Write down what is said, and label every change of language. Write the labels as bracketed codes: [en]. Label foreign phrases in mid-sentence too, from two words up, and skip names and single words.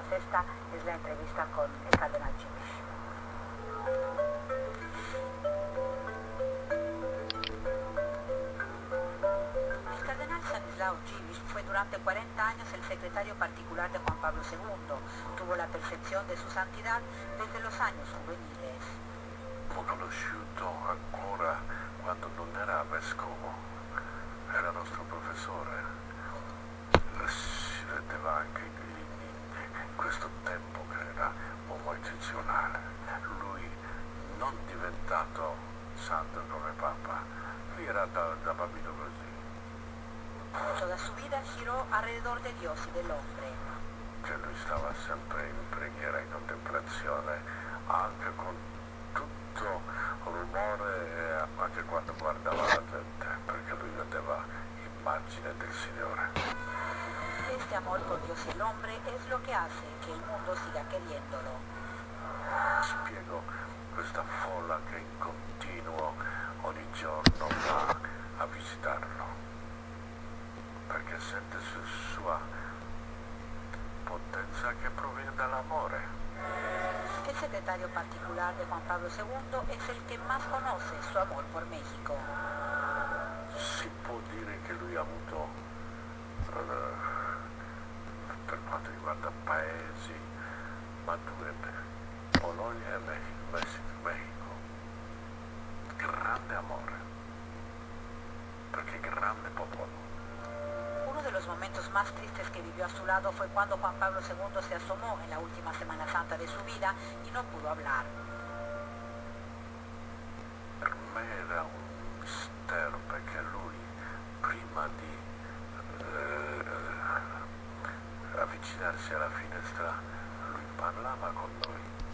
[es] Esta es la entrevista con el cardenal Dziwisz. El cardenal Stanislaw Dziwisz fue durante 40 años el secretario particular de Juan Pablo II. Tuvo la percepción de su santidad desde los años juveniles. [it] L'ho conosciuto ancora quando non era vescovo, era nostro professore. Si vedeva anche in questo tempo che era un uomo eccezionale. Lui non diventato santo come Papa, lui era da bambino così. [es] Toda su vida giró alrededor de Dios y del hombre. [it] Cioè lui stava sempre in preghiera, in contemplazione, anche con tutto rumore, anche quando guardava la gente, perché lui vedeva immagine del Signore. [es] Este amor por Dios y el hombre es lo que hace que el mundo siga queriéndolo. [it] Spiego questa folla che in continuo ogni giorno va a visitarlo, perché sente su sua potenza che proviene dall'amore. [es] El secretario particular de Juan Pablo II es el que más conoce su amor por México. [it] Si può dire che lui ha avuto, per quanto riguarda paesi, ma due, Polonia e Messico, grande amore, perché grande popolo. [es] Uno de los momentos más tristes que vivió a su lado fue cuando Juan Pablo II se asomó en la última Semana Santa de su vida y no pudo hablar. [it] Per me era un mistero perché lui, prima di avvicinarsi alla finestra, lui parlava con noi.